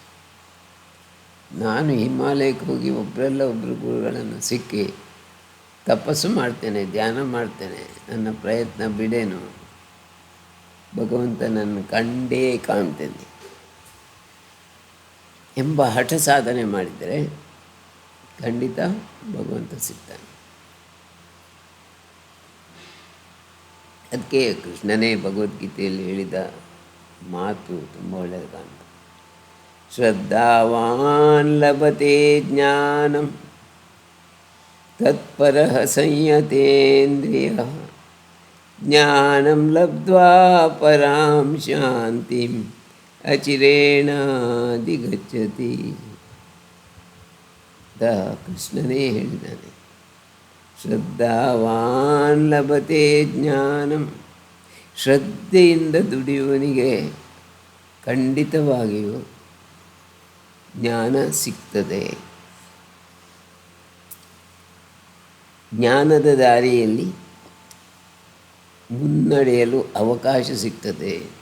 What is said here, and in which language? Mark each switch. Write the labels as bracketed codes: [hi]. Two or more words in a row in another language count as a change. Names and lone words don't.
[kn] ನಾನು ಹಿಮಾಲಯಕ್ಕೆ ಹೋಗಿ ಒಬ್ಬರು ಗುರುಗಳನ್ನು ಸಿಕ್ಕಿ ತಪಸ್ಸು ಮಾಡ್ತೇನೆ, ಧ್ಯಾನ ಮಾಡ್ತೇನೆ, ನನ್ನ ಪ್ರಯತ್ನ ಬಿಡೇನು, ಭಗವಂತನನ್ನು ಕಂಡೇ ಕಾಣ್ತೇನೆ ಎಂಬ ಹಠ ಸಾಧನೆ ಮಾಡಿದರೆ ಖಂಡಿತ ಭಗವಂತ ಸಿಗ್ತಾನೆ. ಅದಕ್ಕೆ ಕೃಷ್ಣನೇ ಭಗವದ್ಗೀತೆಯಲ್ಲಿ ಹೇಳಿದ ಮಾತು ತುಂಬ ಒಳ್ಳೆಯದು ಕಾಣ್ತದೆ. [sa] ಶ್ರದ್ಧಾವಾನ್ ಲಭತೆ ಜ್ಞಾನಂ ತತ್ಪರಃ ಸಂಯತೇಂದ್ರಿಯಃ ಜ್ಞಾನಂ ಲಬ್ಧ್ವಾ ಪರಾಂ ಶಾಂತಿಂ ಅಚಿರೇಣಾಧಿಗಚ್ಚತಿ. [kn] ಕೃಷ್ಣನೇ ಹೇಳಿದ್ದಾನೆ, [sa] ಶ್ರದ್ಧಾವಾನ್ ಲಭತೆ ಜ್ಞಾನಂ. [kn] ಶ್ರದ್ಧೆಯಿಂದ ದುಡಿಯುವವನಿಗೆ ಖಂಡಿತವಾಗಿಯೂ ಜ್ಞಾನ ಸಿಗ್ತದೆ. ಜ್ಞಾನದ ದಾರಿಯಲ್ಲಿ ಮುನ್ನಡೆಯಲು ಅವಕಾಶ ಸಿಗ್ತದೆ.